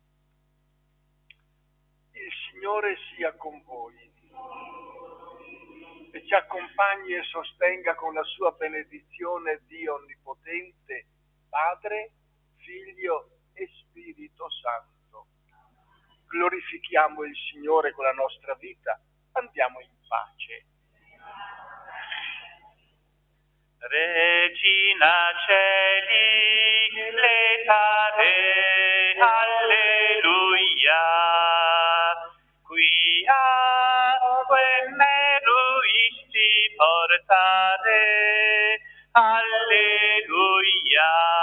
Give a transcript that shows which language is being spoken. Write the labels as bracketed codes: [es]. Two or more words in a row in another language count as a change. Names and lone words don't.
[it] Il Signore sia con voi e ci accompagni e sostenga con la sua benedizione Dio Onnipotente, Padre, Figlio e Spirito Santo. Glorifichiamo il Signore con la nostra vita Andiamo in pace. [la] Regina Celi, letare, alleluia, quia meruisti portare, alleluia,